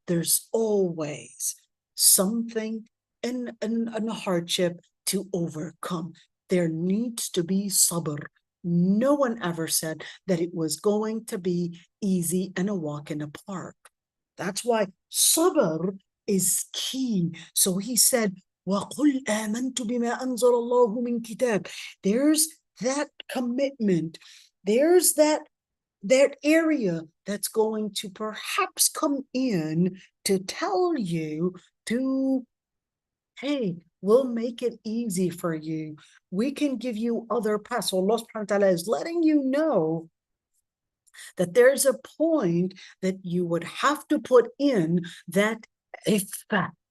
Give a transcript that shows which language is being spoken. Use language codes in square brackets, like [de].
[en] There's always something in a hardship to overcome. There needs to be sabr. No one ever said that it was going to be easy and a walk in the park. That's why sabr is key. So he said, [ar] وَقُلْ آمَنْتُ بِمَا أَنزَلَ اللَّهُ مِنْ كِتَابٍ. [en] There's that commitment. There's that area that's going to perhaps come in to tell you to, hey, we'll make it easy for you. We can give you other paths. So Allah subhanahu wa ta'ala is letting you know that there's a point that you would have to put in that iffa.